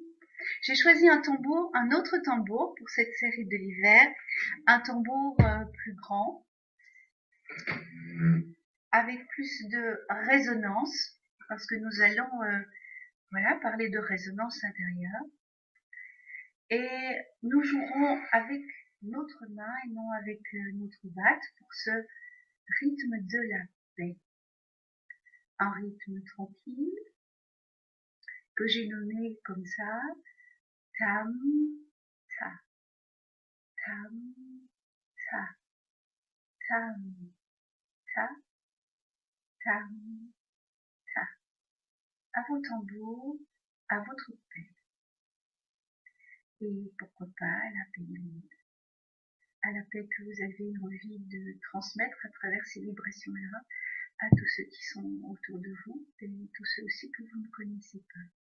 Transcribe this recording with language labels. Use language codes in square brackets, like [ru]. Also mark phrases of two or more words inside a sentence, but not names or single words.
[fr] J'ai choisi un tambour, un autre tambour pour cette série de l'hiver, un tambour plus grand, avec plus de résonance, parce que nous allons voilà, parler de résonance intérieure. Et nous jouerons avec notre main et non avec notre batte pour ce rythme de la paix. Un rythme tranquille que j'ai nommé comme ça, tam, ta, tam, ta, tam, ta, tam, ta. À vos tambours, à votre paix. Et pourquoi pas à la paix du monde, à la paix que vous avez envie de transmettre à travers ces vibrations-là à tous ceux qui sont autour de vous et tous ceux aussi que vous ne connaissez pas.